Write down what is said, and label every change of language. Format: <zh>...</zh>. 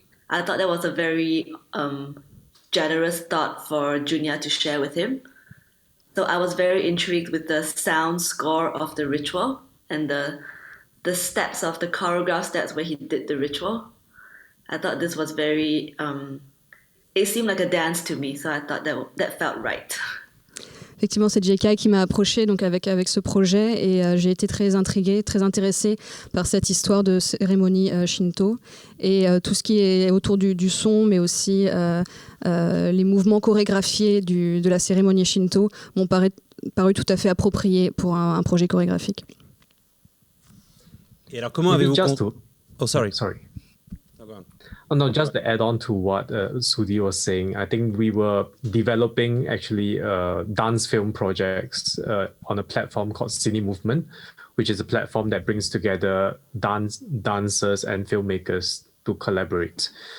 <en>I thought that was a very generous thought for Junya to share with him. So I was very intrigued with the sound score of the ritual and the steps of the choreographed steps where he did the ritual. I thought this was very it seemed like a dance to me, so I thought that felt right.</en> <fr>Effectivement, c'est Jiekai qui m'a approchée donc avec ce projet, et j'ai été très intriguée, très intéressée par cette histoire de cérémonie shinto, et tout ce qui est autour du son, mais aussi les mouvements chorégraphiés de la cérémonie shinto m'ont paru tout à fait appropriés pour un projet chorégraphique. Et alors, comment avez-vous...</fr> <en>Oh, sorry. No, go on. Oh, no, just to add on to what Sudhee was saying, I think we were developing actually dance film projects on a platform called Cine Movement, which is a platform that brings together dancers and filmmakers to collaborate.</en>